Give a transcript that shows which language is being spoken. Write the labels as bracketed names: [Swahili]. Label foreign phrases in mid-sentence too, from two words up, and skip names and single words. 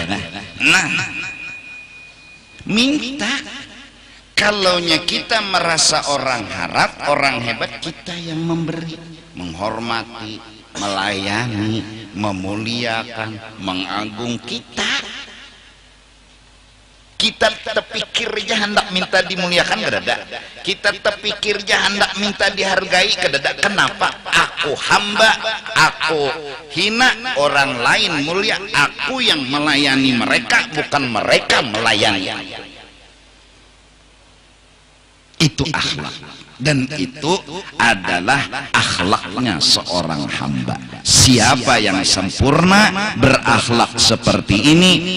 [Indonesian] Nah, minta kalaunya kita merasa orang harap, orang hebat, kita yang memberi, menghormati, melayani, memuliakan, mengagung kita terpikir aja hendak minta dimuliakan kedadak, kita terpikir aja hendak minta dihargai kedadak. Kenapa? Aku hamba, aku hina, orang lain mulia, aku yang melayani mereka, bukan mereka melayani. Itu akhlak, dan itu adalah akhlaknya seorang hamba. Siapa yang sempurna berakhlak seperti ini?